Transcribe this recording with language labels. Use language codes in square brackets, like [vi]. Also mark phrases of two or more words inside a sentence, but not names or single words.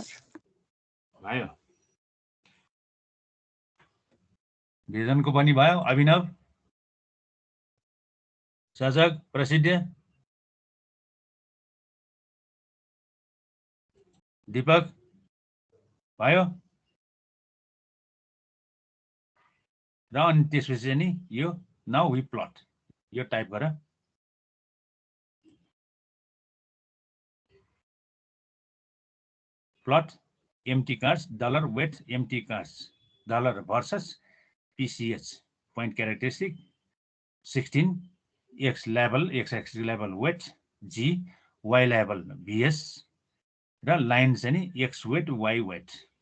[ne] भयो भिजनको पनि भयो अभिनव सजग प्रसिद्ध दीपक भयो र अनि त्यसपछि चाहिँ नि यो [en] now we plot [ne] यो टाइप गर [en] plot empty cars dollar weight empty cars dollar versus PCH point characteristic 16 X label X axis label weight G Y label VS [ne] र लाइन चाहिँ नि [en] X weight Y weight